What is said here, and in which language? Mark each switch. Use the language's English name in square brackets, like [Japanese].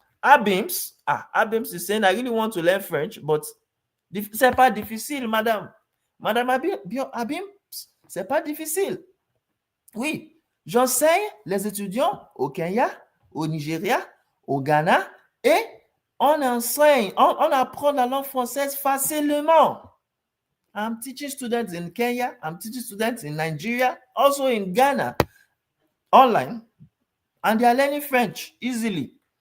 [English] Abims is saying, I really want to learn French, but [French] c'est pas difficile, madame. Madame Abims, c'est pas difficile. Oui, j'enseigne les étudiants au Kenya, au Nigeria, au Ghana et on apprend la langue française facilement. [English] I'm teaching students in Kenya, I'm teaching students in Nigeria, also in Ghana, online, and they are learning French easily.